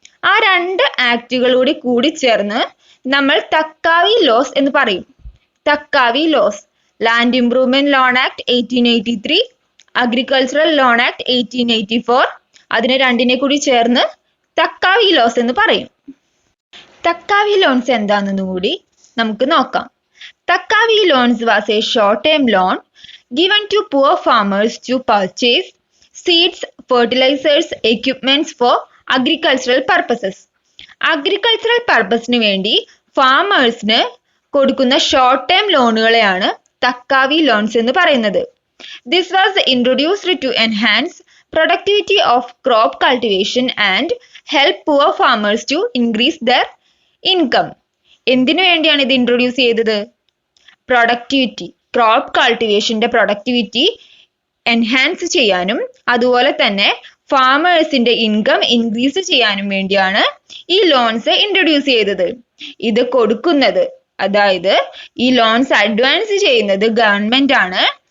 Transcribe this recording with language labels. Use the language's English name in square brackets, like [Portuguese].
[Malayalam] ആ 2 ആക്ടുകളൂടെ കൂടി ചേർന്ന് നമ്മൾ തക്കാവി ലോസ് എന്ന് പറയും. തക്കാവി loss. Land improvement loan act 1883, agricultural loan act 1884. അതിനെ 2നെ കൂടി ചേർന്ന് തക്കാവി ലോസ് എന്ന് പറയും. തക്കാവി ലോൺസ് എന്താണെന്ന് കൂടി നമുക്ക് നോക്കാം. [English] Takavi loans was a short-term loan given to poor farmers to purchase seeds, fertilizers, equipments for agricultural purposes. [Malayalam] Agricultural purpose-ന് വേണ്ടി ഫാമേഴ്സിന് കൊടുക്കുന്ന ഷോർട്ട് ടേം ലോണുകളെയാണ് തക്കാവി ലോൺസ് എന്ന് പറയുന്നത്. [English] This was introduced to enhance productivity of crop cultivation and help poor farmers to increase their income. [Malayalam] എന്തിനു വേണ്ടിയാണ് ഇത് introduce ചെയ്തത്? Productivity, crop കൾട്ടിവേഷന്റെ productivity enhance ചെയ്യാനും അതുപോലെ തന്നെ ഫാമേഴ്സിന്റെ ഇൻകം ഇൻക്രീസ് ചെയ്യാനും വേണ്ടിയാണ് ഈ ലോൺസ് ഇൻട്രൊഡ്യൂസ് ചെയ്തത്. ഇത് കൊടുക്കുന്നത്, അതായത് ഈ ലോൺസ് അഡ്വാൻസ് ചെയ്യുന്നത് ഗവൺമെന്റ് ആണ്.